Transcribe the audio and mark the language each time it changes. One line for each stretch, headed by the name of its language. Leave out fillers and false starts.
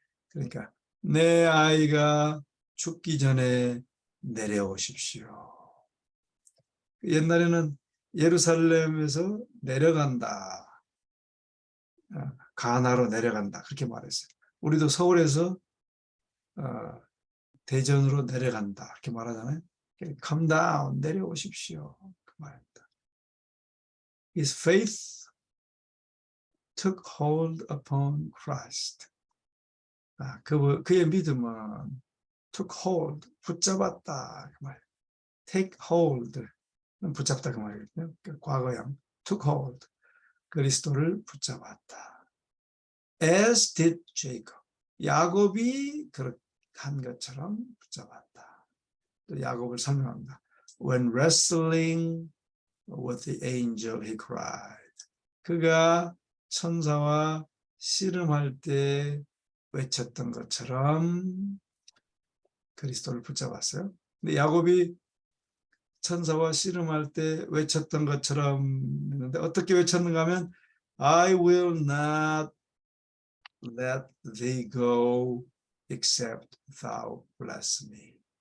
Korean: 그러니까 내 아이가 죽기 전에 내려오십시오. 옛날에는 예루살렘에서 내려간다. 가나로 내려간다. 그렇게 말했어요. 우리도 서울에서 대전으로 내려간다. 이렇게 말하잖아요.
English: Come down,
Korean: 내려오십시오. 그 말입니다.
English: His faith took hold upon Christ.
Korean: 그의 믿음은
English: took hold,
Korean: 붙잡았다. 그 말.
English: Take hold,
Korean: 붙잡다 그 말이거든요. 과거형
English: took hold,
Korean: 그리스도를 붙잡았다.
English: As did Jacob.
Korean: 야곱이 그렇게 한 것처럼 붙잡았다. 또 야곱을 설명합니다.
English: When wrestling with the angel, he cried.
Korean: 그가 천사와 씨름할 때 외쳤던 것처럼 그리스도를 붙잡았어요. 근데 야곱이 천사와 씨름할 때 외쳤던 것처럼 했는데 어떻게 외쳤는가 하면
English: I will not let thee go except thou bless me.